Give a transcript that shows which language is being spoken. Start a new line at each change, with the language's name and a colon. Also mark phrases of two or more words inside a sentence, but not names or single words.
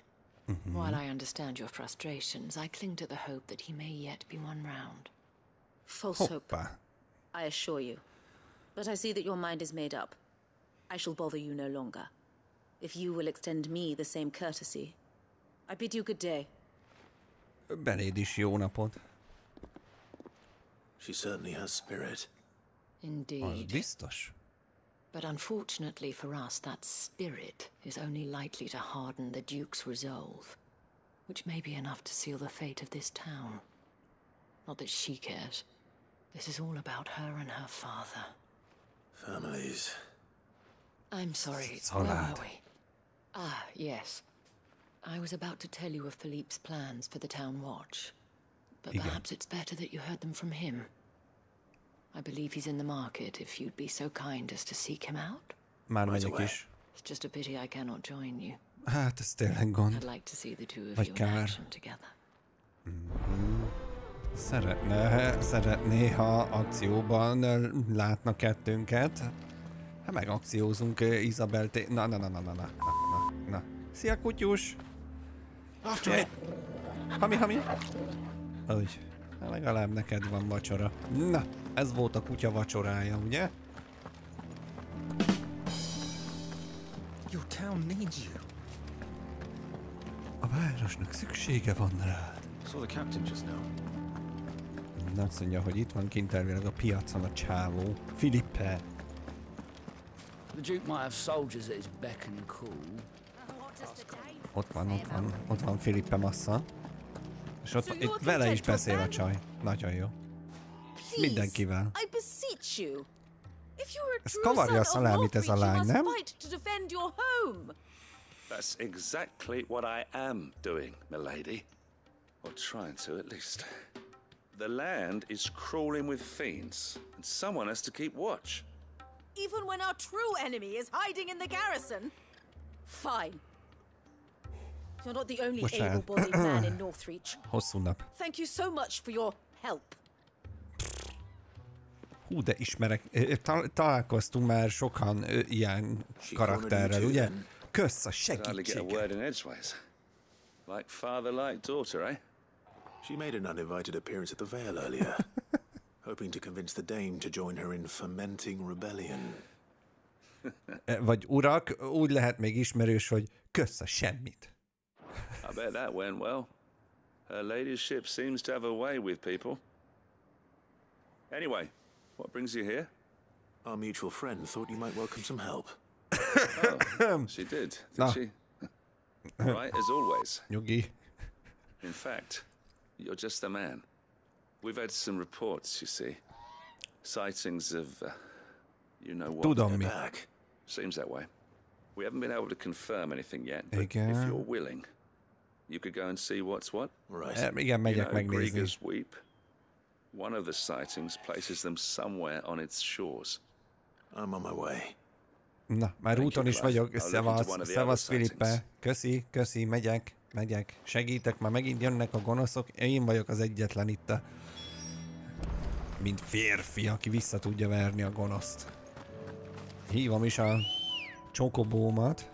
English: While I understand your frustrations, I cling to the hope that he may yet be won round. False hope,
Hungarian: Hoppá.
English: I assure you. But I see that your mind is made up. I shall bother you no longer. If you will extend me the same courtesy, I bid you good day.
Hungarian: Beléd is jó napot.
English: She certainly has spirit.
Hungarian: Az
English: Indeed.
Hungarian: biztos.
English: But unfortunately for us, that spirit is only likely to harden the Duke's resolve, which may be enough to seal the fate of this town. Not that she cares. This is all about her and her father. Families. I'm sorry,
Hungarian: Család.
English: where were we? Ah, yes. I was about to tell you of Philippe's plans for the town watch. But
Hungarian: Igen.
English: perhaps it's better that you heard them from him. I believe he's in the market, if you'd be so kind as to seek him out.
Hungarian: Már
English: Right
Hungarian: megyek
English: away.
Hungarian: is.
English: It's just a pity I cannot join you.
Hungarian: Hát ez tényleg gond.
English: I'd like to see the two of
Hungarian: Vagy
English: you in
Hungarian: kár.
English: action together.
Hungarian: Szeretné, ha akcióban látna kettőnket. Hát meg akciózunk Isabel Na. Szia, kutyus!
English: After it!
Hungarian: Hami! Úgy. Legalább neked van vacsora. Na, ez volt a kutya vacsorája, ugye?
English: Your town needs you.
Hungarian: A városnak szüksége van rád.
English: Saw the captain just now.
Hungarian: Azt mondja, hogy itt van kint elvileg a piacon a csávó. Philippe.
English: The Duke might have soldiers at his beck and call.
Hungarian: Ott van Philippe massza. És itt vele is beszél a csaj. Nagyon jó. Mindenkivel.
English: I beseech you. If you were a
Hungarian: Ez
English: true
Hungarian: kavarja a
English: son of
Hungarian: szalámit ez a
English: Northreach, you
Hungarian: lány,
English: must
Hungarian: nem?
English: fight to defend your home. That's exactly what I am doing, milady. Or trying to, at least. The land is crawling with fiends, and someone has to keep watch. Even when our true enemy is hiding in the garrison? Fine. You're not the only
Hungarian: Bocsánat.
English: able-bodied man in Northreach.
Hungarian: Hosszú nap.
English: Thank you so much for your help.
Hungarian: Hú, de ismerek. Találkoztunk már sokan ilyen karakterrel, ugye? Kösz a segítséget.
English: Like father, like daughter, eh? She made an uninvited appearance at the Vale earlier, hoping to convince the Dame to join her in fermenting rebellion.
Hungarian: Vagy urak, úgy lehet még ismerős, hogy kösz a semmit.
English: I bet that went well. Her ladyship seems to have a way with people. Anyway, what brings you here? Our mutual friend thought you might welcome some help. Oh, she did she? Right, as always.
Hungarian: Nyugi.
English: In fact, you're just the man. We've had some reports, you see. Sightings of, you know what.
Hungarian: Tudom mi.
English: Seems that way. We haven't been able to confirm anything yet, but
Hungarian: Igen.
English: if you're willing, you could go and see what's what. Right.
Hungarian: Igen, megyek megnézni.
English: Greagor's Weep. One of the sightings places them somewhere on its shores. I'm on my way.
Hungarian: Na, már úton is vagyok. Szevasz Filippe. Köszi, megyek. Segítek, már megint jönnek a gonoszok. Én vagyok az egyetlen itt mint férfi, aki vissza tudja verni a gonoszt. Hívom is a csokobómat.